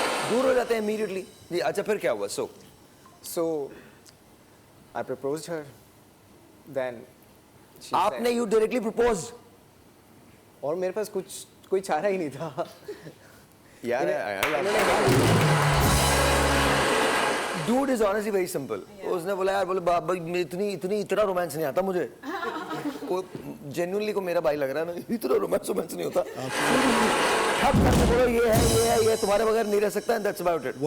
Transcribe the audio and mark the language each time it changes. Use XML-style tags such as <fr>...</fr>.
<hi>दूर हो जाते हैं immediately जी। अच्छा फिर क्या हुआ?</hi> <en>So I proposed her. Then she</en> <hi>आपने</hi> <en>said, you directly proposed?</en> <hi>और मेरे पास कोई चारा ही नहीं था।</hi> <en>यार Dude is honestly very simple.</en> <hi>उसने बोला यार बोले बाबा इतना रोमांस नहीं आता मुझे। वो genuinely को मेरा भाई लग रहा है ना, इतना रोमांस नहीं होता। अब करके बोलो ये तुम्हारे बगैर नहीं रह सकता,</hi> <en>and that's about it.</en>